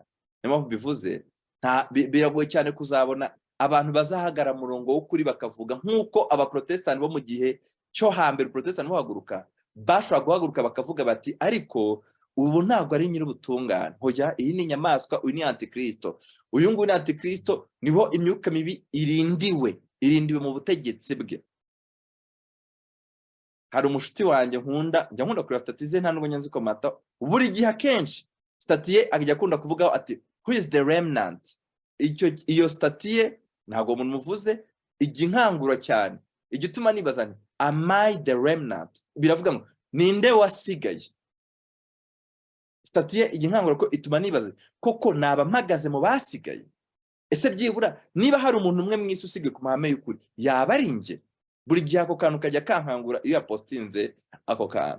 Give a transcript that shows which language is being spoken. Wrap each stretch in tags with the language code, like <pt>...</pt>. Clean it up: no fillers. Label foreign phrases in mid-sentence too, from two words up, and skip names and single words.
<rw>Niyo mpamvu bivuze biragoye cyane kuzabona abantu bazahagara murongo w'ukuri bakavuga nk'uko Abaprotestant bo mu gihe cyo hambere, Protestant bahaguruka, bashobora guhaguruka bakavuga bati ariko ubu ntabwo ari nyir'ubutungane, hoya iyi ni inyamaswa, uyu ni Antikristo, uyu nguyu ni Antikristo, niho imyuka mibi irindiwe mu butegetsi bwe. Hari umushuti wanjye njya nkunda kureba stati ze, nta nubwo nzi komata, buri gihe akenshi stati ye ajya akunda kuvugaho ati</rw> <en>who is the remnant.</en> <rw>Iyo statiye ntabwo umuntu muvuze iginkangura cyane, igituma nibaza nti</rw> <en>am I the remnant,</en> <rw>biravuga ngo ninde wasigaye. Statiye iginkangura ko ituma nibaza koko naba mpagaze mu basigaye. Ese byibura niba hari umuntu umwe mw'isi usigaye ku mahame y'ukuri, yaba ari nge? Buri gihe ako kantu kajya kankangura iyo yapostinze ako kantu.</rw>